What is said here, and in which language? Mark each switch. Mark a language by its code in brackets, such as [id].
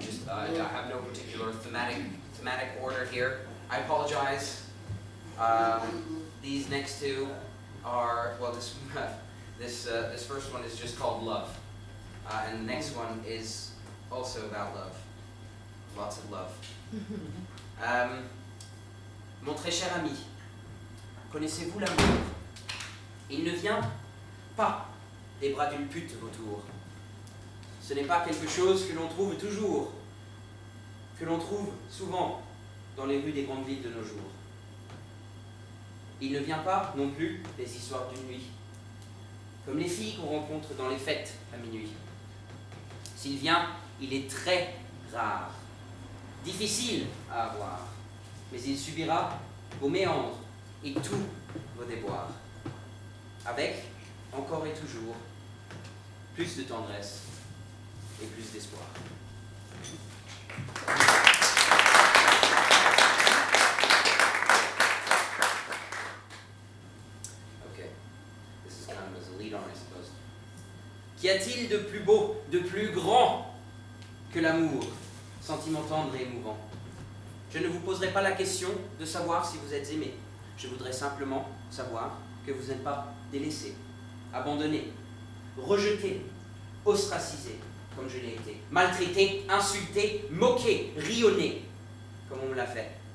[en] I have no particular thematic order here. I apologize. These next two are, well, this first one is just called Love, and the next one is also about love. Lots of love. [fr] Mon très cher ami, connaissez-vous l'amour? Il ne vient pas des bras d'une pute autour. Ce n'est pas quelque chose que l'on trouve toujours, que l'on trouve souvent dans les rues des grandes villes de nos jours. Il ne vient pas non plus des histoires d'une nuit, comme les filles qu'on rencontre dans les fêtes à minuit. S'il vient, il est très rare, difficile à avoir, mais il subira vos méandres et tous vos déboires, avec, encore et toujours, plus de tendresse et plus d'espoir. [en] Okay, this is kind of as a lead on, I suppose. [fr] Qu'y a-t-il de plus beau, de plus grand que l'amour, sentiment tendre et émouvant? Je ne vous poserai pas la question de savoir si vous êtes aimé. Je voudrais simplement savoir que vous n'êtes pas délaissé, abandonné, rejeté, ostracisé, comme je l'ai été, maltraité, insulté, moqué, rionné, comme on me l'a fait.